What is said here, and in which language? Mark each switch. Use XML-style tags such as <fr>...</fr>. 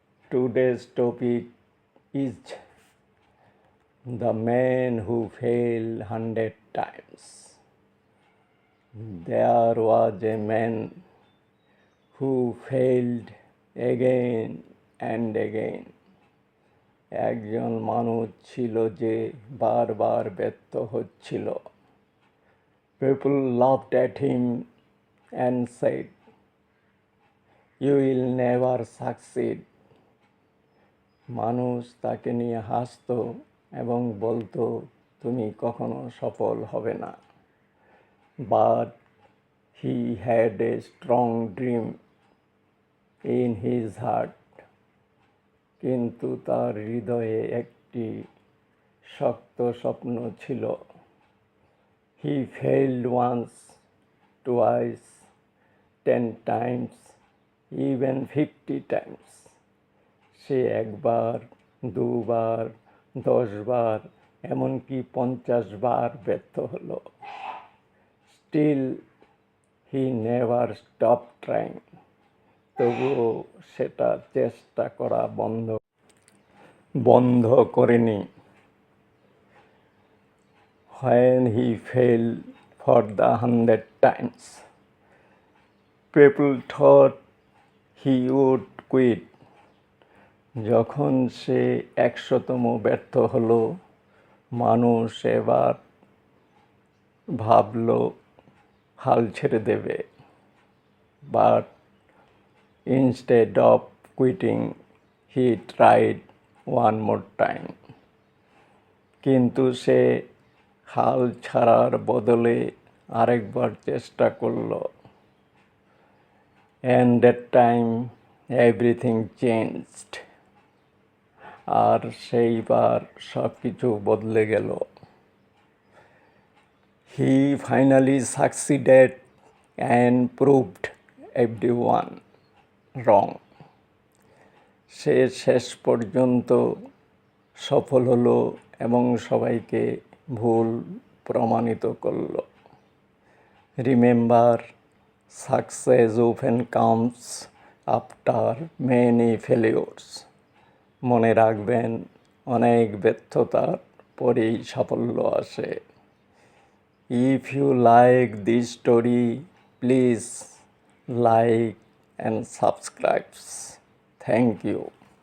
<en>Today's topic is the man who failed 100 times. There was a man who failed again and again.</en> <bn>একজন মানুষ ছিল যে বারবার ব্যর্থ হচ্ছিল।</bn> <en>People laughed at him and said, "You will never succeed."</en> <bn>মানুষ তাকে নিয়ে হাসতো এবং বলতো, তুমি কখনো সফল হবে না।</bn> <en>But he had a strong dream in his heart.</en> <bn>কিন্তু তার হৃদয়ে একটি শক্ত স্বপ্ন ছিল।</bn> <en>He failed once, twice, 10 times, even 50 times.</en> <bn>সে একবার, দুবার, 10 বার, এমনকি 50 বার ব্যর্থ হলো।</bn> <en>Still, he never stopped trying.</en> <bn>তবুও সেটা চেষ্টা করা বন্ধ করেনি।</bn> <en>When he failed for the 100 times, people thought he would quit.</en> <bn>যখন সে 100তম ব্যর্থ হলো, মানুষ এবার ভাবল হাল ছেড়ে দেবে।</bn> <en>But instead of quitting, he tried one more time.</en> <bn>কিন্তু সে হাল ছাড়ার বদলে আরেকবার চেষ্টা করল।</bn> <en>And that time everything changed.</en> <bn>আর সেইবার সব কিছু বদলে গেল।</bn> <en>He finally succeeded and proved everyone wrong.</en> <bn>সে শেষ পর্যন্ত সফল হলো এবং সবাইকে ভুল প্রমাণিত করল।</bn> <en>Remember, success often comes after many failures.</en> <bn>মনে রাখবেন, অনেক ব্যর্থতার পরেই সাফল্য আসে।</bn> <en>If you like this story, please like and subscribe. Thank you.</en>